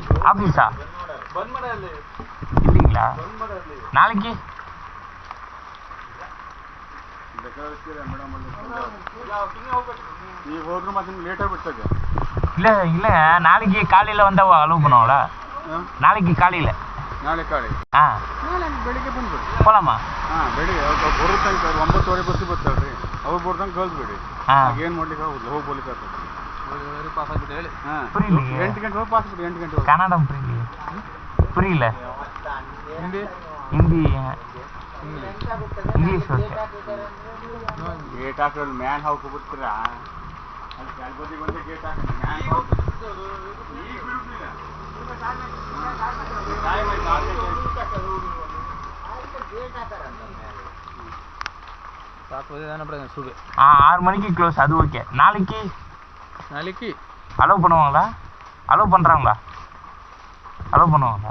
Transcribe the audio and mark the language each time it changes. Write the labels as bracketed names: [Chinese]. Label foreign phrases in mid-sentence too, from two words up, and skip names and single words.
[Tamil] ஆஃபீஸா இல்லைங்களா? நாளைக்கு இல்லை இல்லை, நாளைக்கு காலையில் வந்தால் அலோவ் பண்ணுவாங்களா? நாளைக்கு ಕಾலையில் ಹಾಂ [Kannada] ಬೆಳಿಗ್ಗೆ ಬಂದ್ಬಿಡಿ. [Tamil] போகலாமா? [Kannada] ಬೆಳಿಗ್ಗೆ ಬರೋ ತನಕ 9:30 ಬಸ್ಸಿಗೆ ಬರ್ತಾರೆ ರೀ. ಅವ್ರು ಬರ್ದಂಗೆ ಕಳಿಸ್ಬೇಡಿ. ಏನು ಮಾಡ್ಲಿಕ್ಕೆ ಆಗೋದಿಲ್ಲ, ಹೋಗಿ ಬರ್ಲಿಕ್ಕೆ ಆಗ್ತದೆ. ಪಾಸ್ ಆಗ್ಬಿಟ್ಟು ಹೇಳಿ. [Tamil] புரியல. [Kannada] 8 ಗಂಟೆ ಹೋಗಿ ಪಾಸ್ ಬಿಡಿ. 8 ಗಂಟೆ [Tamil] கன்னடம் புரியல. புரியல. [Kannada] ಹಿಂದಿ ಹಿಂದಿ ಇಂಗ್ಲೀಷ್ ಓಕೆ. ಗೇಟ್ ಹಾಕೋದು ಮ್ಯಾನ್ ಹಾಕಿ ಬಿಡ್ತೀರಾ? ಅಲ್ಲಿ ಕೆಳಗೋದಿಗೆ ಬಂದು ಗೇಟ್ ಹಾಕೋದು ಮ್ಯಾನ್ ಈಗ ಬಿಡುತ್ತಿಲ್ಲ. [Tamil] ஆ 6 மணிக்கு க்ளோஸ். அது ஓகே. நாளைக்கு அலோவ் பண்ணுவாங்களா? அலோவ் பண்ணுறாங்களா? அலோவ் பண்ணுவாங்களா?